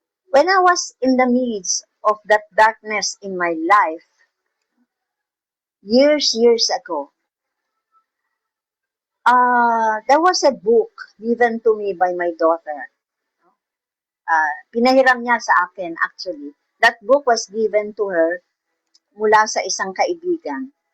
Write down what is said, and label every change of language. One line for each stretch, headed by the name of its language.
English: When I was in the midst of that darkness in my life, years ago, there was a book given to me by my daughter.
Filipino: Pinahiram niya sa akin actually.
English: That book was given to her
Filipino: mula sa isang kaibigan.